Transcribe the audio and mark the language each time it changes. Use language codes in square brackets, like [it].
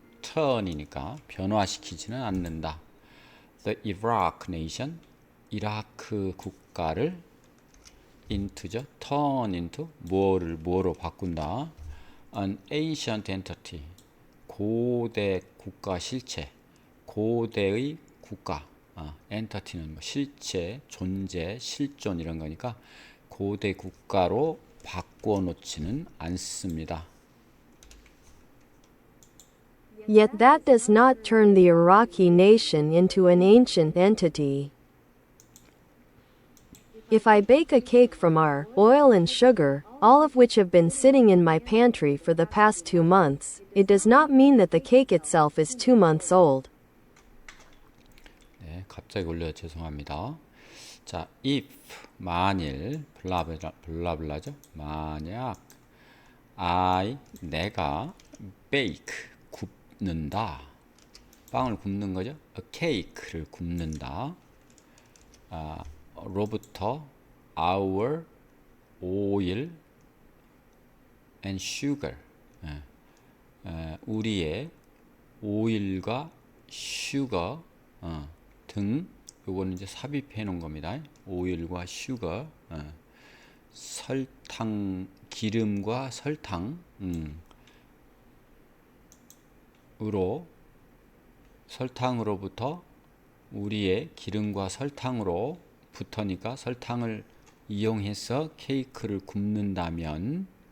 [ko] turn이니까 변화시키지는 않는다. The Iraq nation, 이라크 국가를 into죠. turn into, 뭐로 바꾼다. An ancient entity, 고대 국가 실체, 고대의 국가. entity는 뭐 실체, 존재, 실존 이런 거니까 고대 국가로 바꾸어 놓지는 않습니다. [en] Yet that does not turn the Iraqi nation into an ancient entity. If I bake a cake from oil and sugar, all of which have been sitting in my pantry for the past 2 months, it does not mean that the cake itself is 2 months old. [ko] 네, 갑자기 올려 죄송합니다. 자, if, 만일, 블라블라죠. 만약 내가 bake 굽는다. 빵을 굽는 거죠. A cake를 굽는다. [en] 로부터 our oil and sugar. [ko] 우리의 오일과 슈거 등 요거는 이제 삽입해 놓은 겁니다. 오일과 슈거 설탕 기름과 설탕 으로 설탕으로부터 우리의 기름과 설탕으로 부터니까 설탕을 이용해서 케이크를 굽는다면